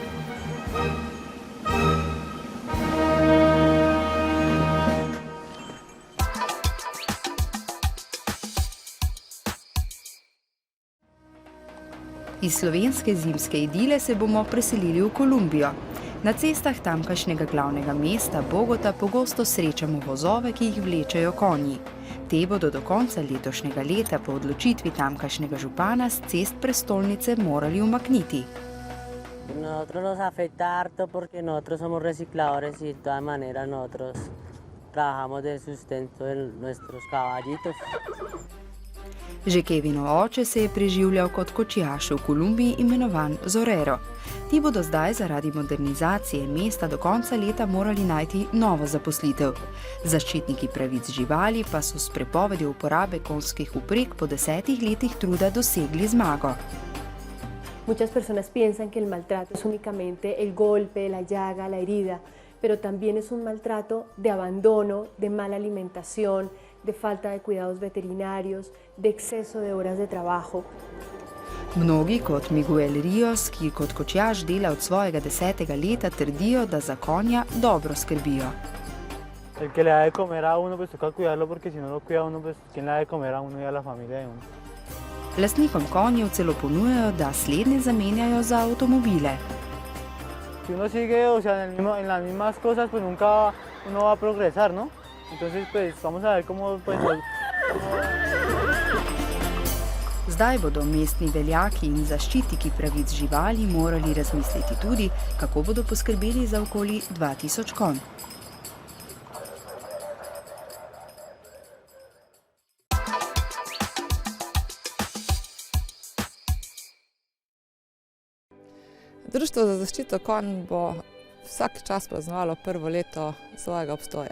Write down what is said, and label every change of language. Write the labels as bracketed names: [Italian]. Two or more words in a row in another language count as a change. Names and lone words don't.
[Slovenian] Iz slovenske zimske idile se bomo preselili v Kolumbijo. Na cestah tamkajšnjega glavnega mesta Bogota pogosto srečamo vozove, ki jih vlečejo konji. Te bodo do konca letošnjega leta po odločitvi tamkajšnjega župana s cest prestolnice morali umakniti. [Spanish] Nosotros nos afecta harto porque nosotros somos recicladores y de todas maneras nosotros trabajamos de sustento de nuestros caballitos. [Slovenian] Že Kevinov oče se je preživljal kot kočijaš v Kolumbiji imenovan Zorero. Ti bodo zdaj zaradi modernizacije mesta do konca leta morali najti novo zaposlitev. Zaščitniki pravic živali pa so s prepovedjo uporabe konjskih vpreg po 10 letih truda dosegli zmago. [Spanish] Muchas personas piensan que el maltrato es únicamente el golpe, la llaga, la herida, pero también es un maltrato de abandono, de mala alimentación, de falta de cuidados veterinarios, de exceso de horas de trabajo. [Slovenian] Mnogi, kot Miguel Rios, ki kot kočijaš dela od svojega 10. leta, trdijo, da za konja dobro skrbijo. [Spanish] El que le da de comer a uno, pues toca cuidarlo, porque si no lo cuida uno, pues ¿quién le da de comer a uno y a la familia de uno? [Slovenian] Lastnikom konjev celo ponujajo, da slednje zamenjajo za avtomobile. [Spanish] Si uno sigue, o sea, en las mismas cosas, pues nunca uno va a progresar, ¿no? Entonces, pues vamos a ver cómo pues, [Slovenian] Zdaj bodo mestni veljaki in zaščitniki pravic živali morali razmisliti tudi, kako bodo poskrbeli za okoli 2000 konj. Društvo za zaščito konj bo vsak čas praznovalo prvo leto svojega obstoja.